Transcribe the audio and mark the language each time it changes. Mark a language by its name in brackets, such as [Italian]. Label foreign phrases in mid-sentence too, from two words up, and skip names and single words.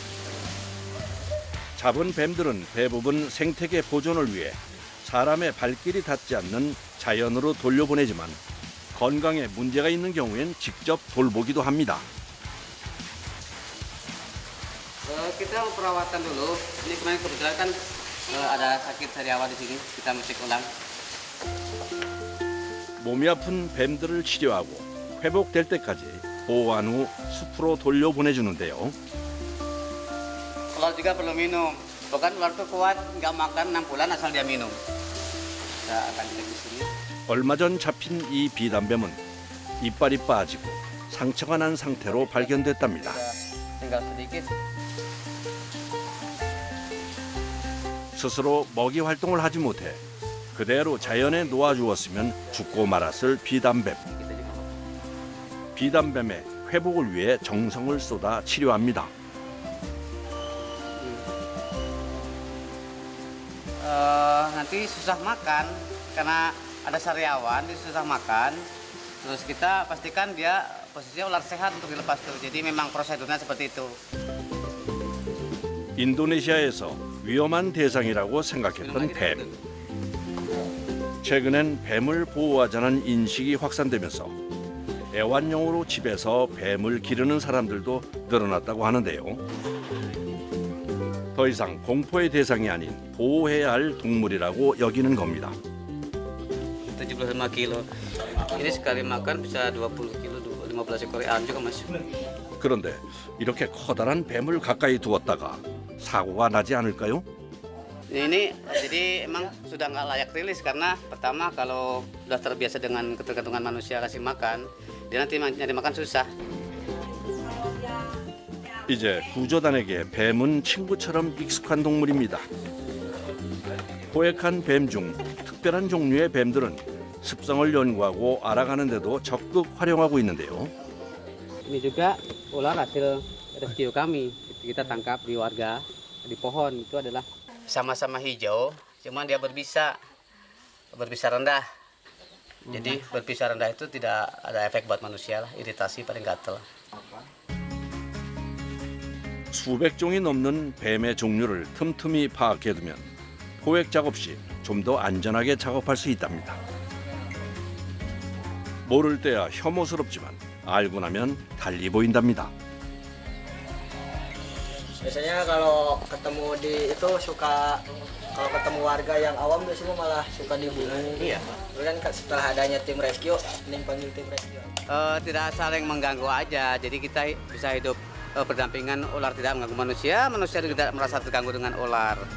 [Korean] 잡은 뱀들은 대부분 생태계 보존을 위해 사람의 발길이 닿지 않는 자연으로 돌려보내지만 건강에 문제가 있는 경우엔 직접 돌보기도 합니다. [Indonesian] Kita mau perawatan dulu. Ini kemarin kebetulan kan ada sakit sariawan di sini. Kita mesti ulang. [Korean] 몸이 아픈 뱀들을 치료하고 회복될 때까지 보호한 후 숲으로 돌려보내주는데요. [Indonesian] Ular juga perlu minum. Bahkan ular itu kuat, nggak makan 6 bulan asal dia minum. Kita akan cek di sini. [Korean] 얼마 전 잡힌 이 비단뱀은 이빨이 빠지고 상처가 난 상태로 발견됐답니다. [Indonesian] Tinggal sedikit. [Korean] 스스로 먹이 활동을 하지 못해 그대로 자연에 놓아주었으면 죽고 말았을 비단뱀. 비단뱀의 회복을 위해 정성을 쏟아 치료합니다. [Indonesian] Nanti susah makan karena ada sariawan, dia susah makan. Terus kita pastikan dia posisinya ular sehat untuk dilepas tuh. Jadi memang prosedurnya seperti itu. [Korean] 인도네시아에서 위험한 대상이라고 생각했던 뱀. 최근엔 뱀을 보호하자는 인식이 확산되면서 애완용으로 집에서 뱀을 기르는 사람들도 늘어났다고 하는데요. 더 이상 공포의 대상이 아닌 보호해야 할 동물이라고 여기는 겁니다. [Indonesian] 75 kilo. Ini sekali makan bisa 20 kilo, 15 ekor ayam juga mas. [Korean] 그런데 이렇게 커다란 뱀을 가까이 두었다가 사고가 나지 않을까요? [Indonesian] Ini jadi emang sudah nggak layak rilis karena pertama kalau sudah terbiasa dengan ketergantungan manusia kasih makan, dia nanti nyari makan susah. [Korean] 이제 구조단에게 뱀은 친구처럼 익숙한 동물입니다. 포획한 뱀 중 특별한 종류의 뱀들은 습성을 연구하고 알아가는 데도 적극 활용하고 있는데요. [Indonesian] Ini juga ular hasil rescue kami. Kita tangkap di warga di pohon itu adalah sama-sama hijau, cuman dia berbisa rendah. Jadi berbisa rendah itu tidak ada efek buat manusia lah, iritasi paling gatel. [Korean] 수백 종이 넘는 뱀의 종류를 틈틈이 파악해두면 포획 작업 시 좀 더 안전하게 작업할 수 있답니다. 모를 때야 혐오스럽지만 알고 나면 달리 보인답니다. [Indonesian] Biasanya kalau ketemu di itu suka, kalau ketemu warga yang awam biasanya malah suka dibunuh. Iya. Kan setelah adanya tim rescue, ini panggil tim rescue. Tidak saling mengganggu aja, jadi kita bisa hidup berdampingan, ular tidak mengganggu manusia, manusia tidak merasa terganggu dengan ular.